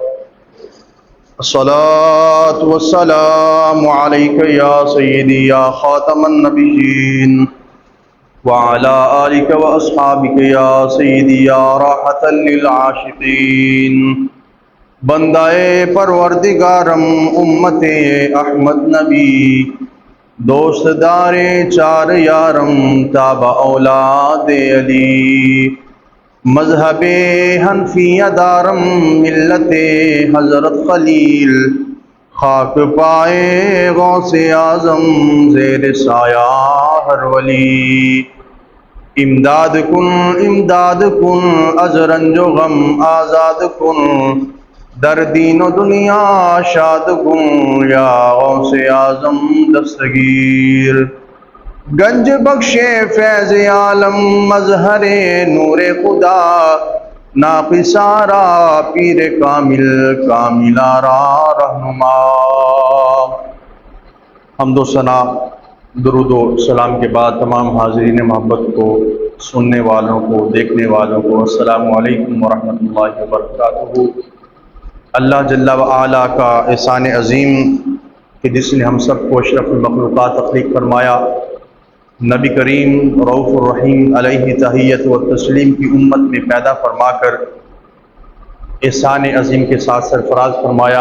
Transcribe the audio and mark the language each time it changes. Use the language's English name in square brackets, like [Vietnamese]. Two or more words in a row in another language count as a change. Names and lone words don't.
[Arabic] الصلاة والسلام عليك يا سيدي يا خاتم النبيين وعلى آلك وأصحابك يا سيدي يا راحة للعاشقين. [Persian] بندائے پروردگارم امت احمد نبی، دوست دار چار یارم تابع اولاد علی. مذہب حنفیہ دارم ملت حضرت خلیل، خاک پائے غوث اعظم زیر سایہ ہر ولی. امداد کن از رنج و غم آزاد کن، در دین و دنیا شاد کن یا غوث اعظم دستگیر. گنج بخش فیض عالم مظہر نور خدا، ناقصارا پیر کامل کاملارا رہنما. [Urdu] حمد و ثنا درود و سلام کے بعد تمام حاضرین محبت کو، سننے والوں کو، دیکھنے والوں کو [Arabic] السلام علیکم ورحمۃ اللہ وبرکاتہ. [Urdu] اللہ جل و علا کا احسان عظیم کہ جس نے ہم سب کو اشرف المخلوقات تخلیق فرمایا، نبی کریم رؤوف الرحیم علیہ تحیت و تسلیم کی امت میں پیدا فرما کر احسان عظیم کے ساتھ سرفراز فرمایا.